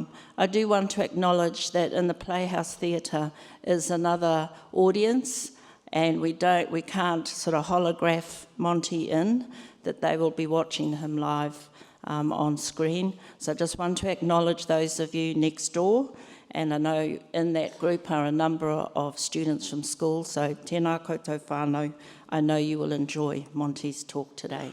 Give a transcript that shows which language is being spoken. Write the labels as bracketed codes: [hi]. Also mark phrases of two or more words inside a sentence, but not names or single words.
[en] I do want to acknowledge that in the Playhouse Theatre is another audience, and we can't sort of holograph Monty in, that they will be watching him live on screen. So I just want to acknowledge those of you next door, and I know in that group are a number of students from school, so [mi] tēnā koutou whānau, [en] I know you will enjoy Monty's talk today.